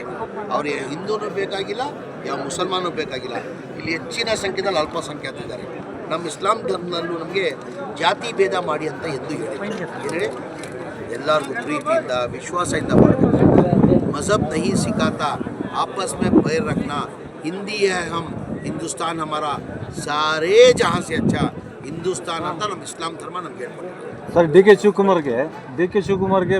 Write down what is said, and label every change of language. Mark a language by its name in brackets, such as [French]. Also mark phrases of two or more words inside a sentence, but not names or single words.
[Kannada] ಅವ್ರಿಗೆ ಹಿಂದೂನೂ ಬೇಕಾಗಿಲ್ಲ, ಯಾವ ಮುಸಲ್ಮಾನೂ ಬೇಕಾಗಿಲ್ಲ. ಇಲ್ಲಿ ಹೆಚ್ಚಿನ ಸಂಖ್ಯೆಯಲ್ಲಿ ಅಲ್ಪಸಂಖ್ಯಾತರಿದ್ದಾರೆ. ನಮ್ಮ ಇಸ್ಲಾಂ ಧರ್ಮದಲ್ಲೂ ನಮಗೆ ಜಾತಿ ಭೇದ ಮಾಡಿ ಅಂತ ಎಂದು ಹೇಳಿ ಎಲ್ಲರಿಗೂ ಪ್ರೀತಿಯಿಂದ ವಿಶ್ವಾಸದಿಂದ ಮಾಡಬೇಕು. [Hindi] मज़हब नहीं सिखाता आपस में पैर रखना, हिंदी है हम, हिंदुस्तान हमारा सारे जहाँ से अच्छा हिंदुस्तान [Kannada] ಅಂತ ನಮ್ಮ ಇಸ್ಲಾಂ ಧರ್ಮ ನಮಗೆ ಹೇಳ್ಕೊಟ್ಟಿದೆ. ಸರ್, ಡಿ ಕೆ ಶಿವಕುಮಾರ್ಗೆ